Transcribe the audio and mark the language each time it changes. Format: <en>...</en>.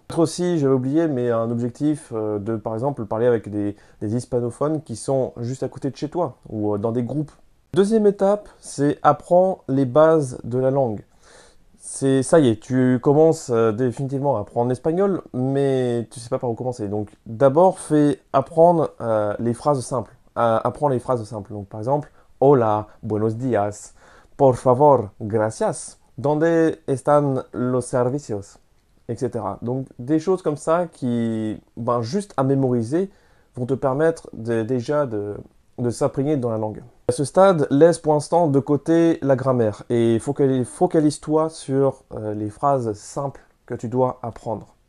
<fr>Peut-être aussi, j'avais oublié, mais un objectif de, par exemple, parler avec des hispanophones qui sont juste à côté de chez toi ou dans des groupes. Deuxième étape, c'est apprendre les bases de la langue. Ça y est, tu commences définitivement à apprendre l'espagnol, mais tu sais pas par où commencer. Donc d'abord, fais apprendre les phrases simples. Apprends les phrases simples. Donc par exemple,</fr> <es>hola, buenos días, por favor, gracias. ¿Dónde están los servicios?</es> <fr>Etc. Donc des choses comme ça qui, juste à mémoriser, vont te permettre déjà de s'imprégner dans la langue. À ce stade, laisse pour l'instant de côté la grammaire et focalise-toi sur les phrases simples que tu dois apprendre.</fr>